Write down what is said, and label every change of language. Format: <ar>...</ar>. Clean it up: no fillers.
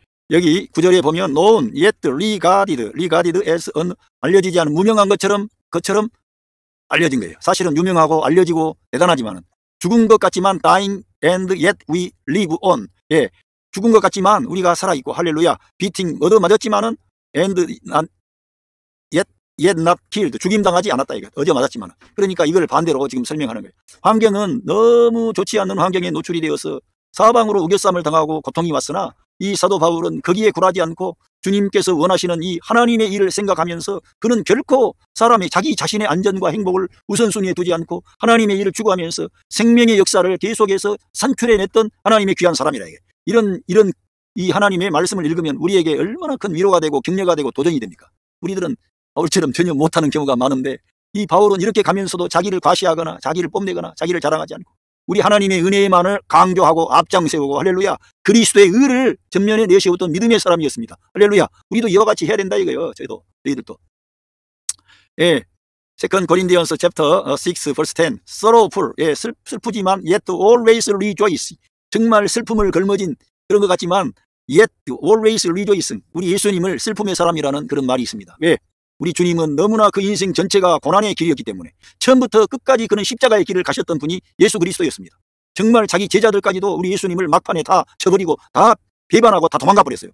<ko>여기 9절에 보면</ko> <en>known yet regarded as</en> <ko>알려지지 않은, 무명한 것처럼 알려진 거예요. 사실은 유명하고 알려지고 대단하지만은 죽은 것 같지만</ko> <en>dying and yet we live on.</en> <ko>죽은 것 같지만 우리가 살아있고, 할렐루야.</ko> <en>beating,</en> <ko>얻어맞았지만은</ko> <en>and yet not killed,</en> <ko>죽임당하지 않았다 이거. 어제 맞았지만. 그러니까 이걸 반대로 지금 설명하는 거예요. 환경은 너무 좋지 않는 환경에 노출이 되어서 사방으로 우겨쌈을 당하고 고통이 왔으나 이 사도 바울은 거기에 굴하지 않고 주님께서 원하시는 이 하나님의 일을 생각하면서 그는 결코 자기 자신의 안전과 행복을 우선순위에 두지 않고 하나님의 일을 추구하면서 생명의 역사를 계속해서 산출해냈던 하나님의 귀한 사람이라. 이런 이 하나님의 말씀을 읽으면 우리에게 얼마나 큰 위로가 되고 격려가 되고 도전이 됩니까? 우리들은 바울처럼 전혀 못하는 경우가 많은데 이 바울은 이렇게 가면서도 자기를 과시하거나 자기를 뽐내거나 자기를 자랑하지 않고 우리 하나님의 은혜만을 강조하고 앞장세우고, 할렐루야, 그리스도의 의를 전면에 내세웠던 믿음의 사람이었습니다. 할렐루야. 우리도 이와 같이 해야 된다 이거예요. 저희들도.</ko> <en>세컨 고린디언스 챕터 6 verse 10. sorrowful,</en> <ko>슬프지만</ko> <en>yet always rejoice.</en> <ko>정말 슬픔을 걸머진 그런 것 같지만</ko> <en>yet always rejoice.</en> <ko>우리 예수님을 슬픔의 사람이라는 그런 말이 있습니다. 왜? 우리 주님은 너무나 그 인생 전체가 고난의 길이었기 때문에 처음부터 끝까지 그는 십자가의 길을 가셨던 분이 예수 그리스도였습니다. 정말 자기 제자들까지도 우리 예수님을 막판에 다 쳐버리고 다 배반하고 다 도망가 버렸어요.</ko>